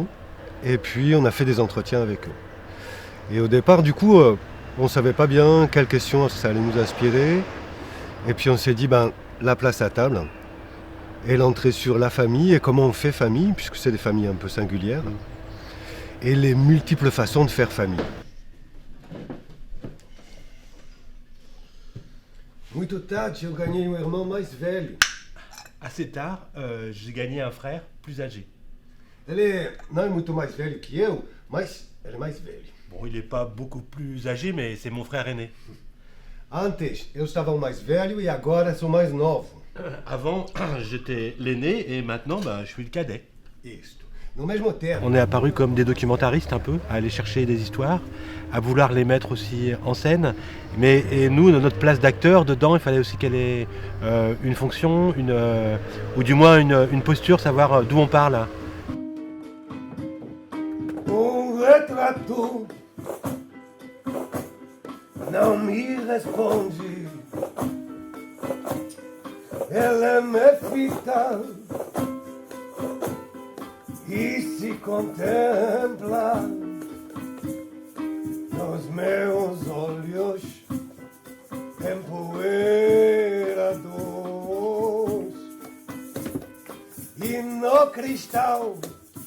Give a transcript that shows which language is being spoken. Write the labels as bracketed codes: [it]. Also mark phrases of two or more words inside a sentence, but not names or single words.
[fr] Et puis, on a fait des entretiens avec eux. Et au départ, du coup, on ne savait pas bien quelles questions ça allait nous inspirer. Et puis, on s'est dit, la place à table et l'entrée sur la famille et comment on fait famille, puisque c'est des familles un peu singulières, et les multiples façons de faire famille. [pt] Muito tarde, eu ganhei irmão mais velho. [fr] Assez tard, j'ai gagné un frère plus âgé. [pt] Ele não é muito mais velho que eu, mas ele é mais velho. [fr] Bon, il n'est pas beaucoup plus âgé, mais c'est mon frère aîné. [pt] Antes, eu estava mais velho e agora sou mais novo. [fr] Avant, j'étais l'aîné et maintenant, je suis le cadet. [pt] Isto. No mesmo tempo. [fr] On est apparu comme des documentaristes un peu, à aller chercher des histoires, à vouloir les mettre aussi en scène. Et nous, notre place d'acteur, dedans, il fallait aussi qu'elle ait une fonction, ou du moins une posture, savoir d'où on parle. [pt] Retrato não me responde. Ela me fita e se contempla nos meus olhos empoeirados e no cristal